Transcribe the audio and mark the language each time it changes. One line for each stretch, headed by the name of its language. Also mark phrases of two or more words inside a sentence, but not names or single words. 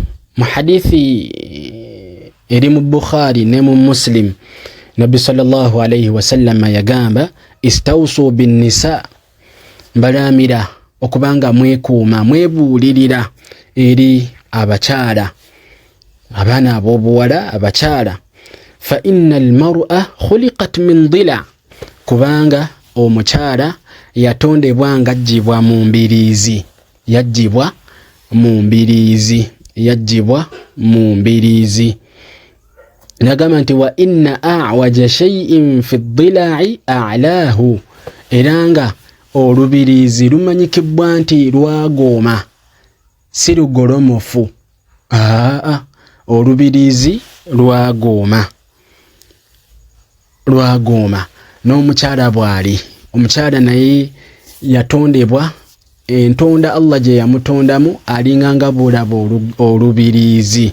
Ganda: Mu hadithi eri mu Bukhari ne mu Muslim, Nabbi sallallahu alayhi wasallama yagamba
Arabic: استوصوا بالنساء,
Ganda: mbalamira okubanga mwekuuma mwebuulirira eri abakyala, abaana ab'obuwala, abakyala.
Arabic: فإن المرأة خلقت من ضلع,
Ganda: kubanga omukyala yatondebwa ng'aggyibwa mu mbiriizi, yaggyibwa mu mbiriizi. Nagamba nti
Arabic: وإن أعوج شيء في الضلع أعلاه,
Ganda: era nga olubiriizi lumanyikibwa nti lwagooma, si lugolomofu. Olubiriizi lwagooma. N'omukyala bw'ali, omukyala naye yatondebwa, entonda Allah gye yamutondamu alinga nga bw'olaba olubiriizi.